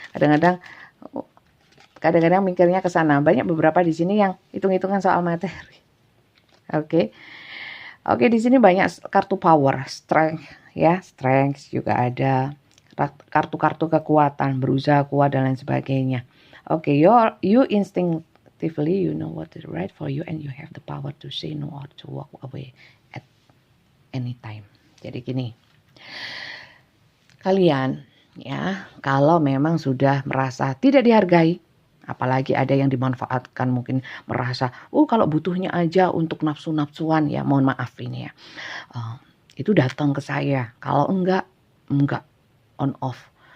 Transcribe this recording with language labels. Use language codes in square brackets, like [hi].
[id] Kadang-kadang mikirnya ke sana. Banyak beberapa di sini yang hitung-hitungan soal materi. Oke, di sini banyak kartu power, strength ya, strength juga ada. Kartu-kartu kekuatan, berusaha kuat dan lain sebagainya. [en] Oke, you instinctively you know what is right for you and you have the power to say no or to walk away anytime. [id] Jadi gini, kalian ya, kalau memang sudah merasa tidak dihargai, apalagi ada yang dimanfaatkan, mungkin merasa kalau butuhnya aja untuk nafsu-nafsuan ya, mohon maaf ini ya, itu datang ke saya. Kalau enggak on off.